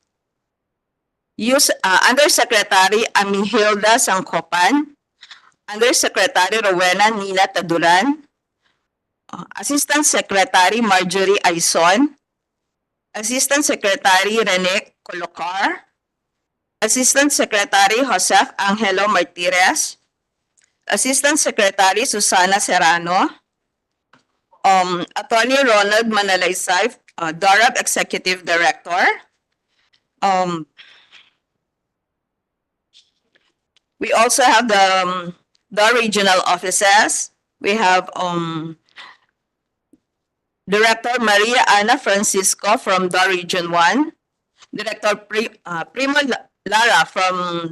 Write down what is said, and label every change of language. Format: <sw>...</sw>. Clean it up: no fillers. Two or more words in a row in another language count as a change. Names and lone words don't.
<en>Undersecretary Amihilda Sangkopan, Undersecretary Rowena Nina Taduran, Assistant Secretary Marjorie Aison, Assistant Secretary Rene Colocar, Assistant Secretary Joseph Angelo Martirez, Assistant Secretary Susana Serrano, Attorney Ronald Manalaysay, DORAB Executive Director. We also have the regional offices. We have Director Maria Ana Francisco from DOR Region 1, Director Primo Lara from</en>